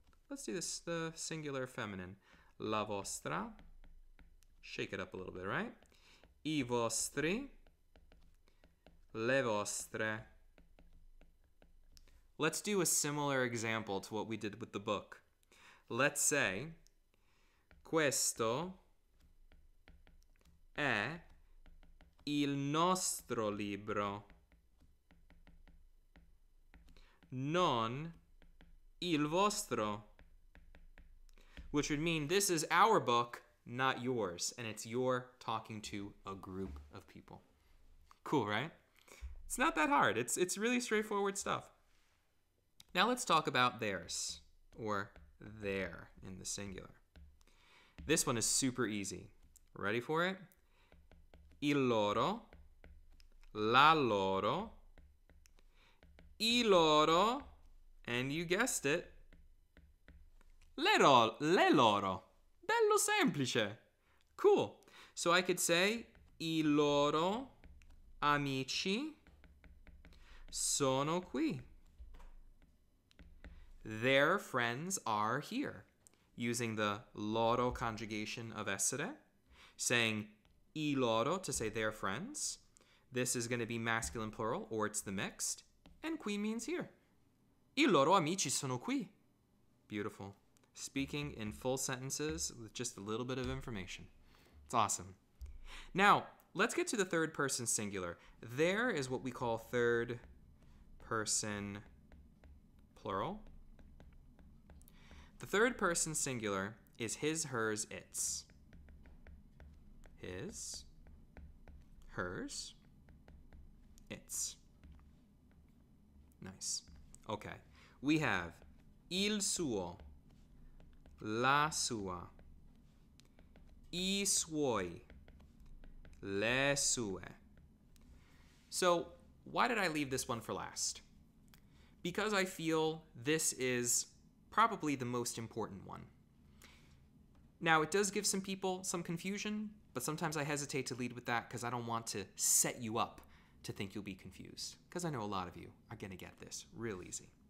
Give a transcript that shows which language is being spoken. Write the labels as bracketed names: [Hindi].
[English] Let's do this, the singular feminine. [Italian] La vostra. [English] Shake it up a little bit, right? [Italian] I vostri. Le vostre. [English] Let's do a similar example to what we did with the book. Let's say, [Italian] questo è il nostro libro, non il vostro. [English] Which would mean this is our book, not yours. And it's you're talking to a group of people. Cool, right? It's not that hard. It's really straightforward stuff. Now let's talk about theirs, or their in the singular. This one is super easy. Ready for it? [Italian] Il loro, la loro, I loro, [English] and you guessed it, [Italian] le loro. Bello semplice. [English] Cool. So I could say [Italian] I loro amici sono qui. [English] Their friends are here. Using the loro conjugation of essere, saying I loro to say their friends. This is going to be masculine plural, or it's the mixed. And qui means here. [Italian] I loro amici sono qui. [English] Beautiful. Speaking in full sentences with just a little bit of information. It's awesome. Now, let's get to the third person singular. There is what we call third person plural. The third person singular is his, hers, its. His, hers, its. Nice. Okay. We have [Italian] il suo, la sua, I suoi, le sue. [English] So, why did I leave this one for last? Because I feel this is probably the most important one. Now, it does give some people some confusion, but sometimes I hesitate to lead with that because I don't want to set you up to think you'll be confused, because I know a lot of you are going to get this real easy.